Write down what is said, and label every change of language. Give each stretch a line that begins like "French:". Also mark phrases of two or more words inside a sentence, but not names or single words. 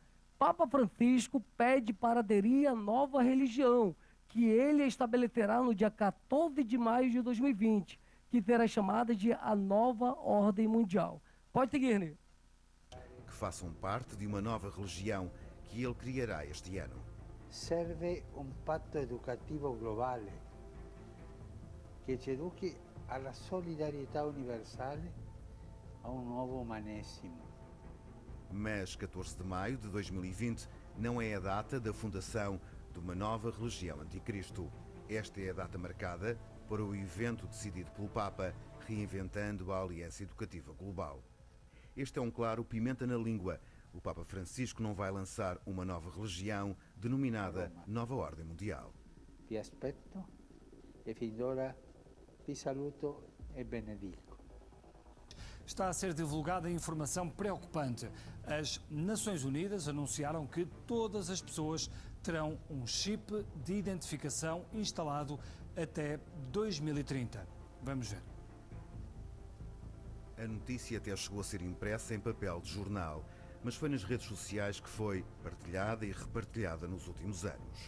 Portuguese: Papa Francisco pede para aderir à nova religião, que ele estabelecerá no dia 14 de maio de 2020, que será chamada de a nova ordem mundial. Pode seguir, Renê. Que façam parte de uma nova religião que ele criará este ano.
Italian: Serve un patto educativo globale che ci educhi alla solidarietà universale, a un nuovo umanesimo.
Portuguese: Mas 14 de maio de 2020 não é a data da fundação de uma nova religião anticristo. Esta é a data marcada para o evento decidido pelo Papa, reinventando a Aliança Educativa Global. Este é um claro pimenta na língua. O Papa Francisco não vai lançar uma nova religião denominada Nova Ordem Mundial.
Italian: Vi aspetto e fin d'ora vi saluto e benedico.
Portuguese: Está a ser divulgada informação preocupante. As Nações Unidas anunciaram que todas as pessoas terão um chip de identificação instalado até 2030. Vamos ver. A notícia até chegou a ser impressa em papel de jornal, mas foi nas redes sociais que foi partilhada e repartilhada nos últimos anos.